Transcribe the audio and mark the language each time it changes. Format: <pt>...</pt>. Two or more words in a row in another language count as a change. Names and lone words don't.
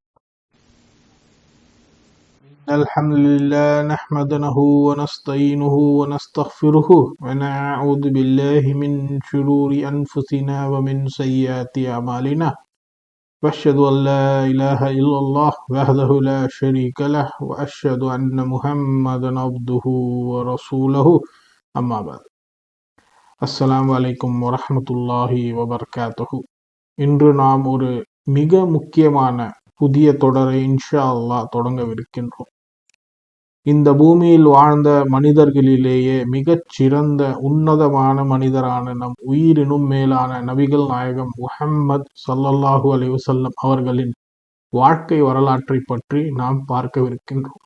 <ar>الحمد لله نحمده ونستعينه ونستغفره ونعوذ بالله من شرور أنفسنا ومن سيئات أعمالنا وأشهد أن لا إله إلا الله وحده لا شريك له وأشهد أن محمدا عبده ورسوله أما بعد. السلام عليكم ورحمة الله وبركاته.</ar> <ta>இன்று நாம் ஒரு மிக முக்கியமான புதிய தொடரை</ta> <ar>إن شاء الله</ar> <ta>தொடங்கவிருக்கின்றோம். இந்த பூமியில் வாழ்ந்த மனிதர்களிலேயே மிகச் சிறந்த உன்னதமான மனிதரான நம் உயிரினும் மேலான நபிகள் நாயகம் முஹம்மது</ta> <ar>صلى الله عليه وسلم</ar> <ta>அவர்களின் வாழ்க்கை வரலாற்றை பற்றி நாம் பார்க்கவிருக்கின்றோம்.</ta>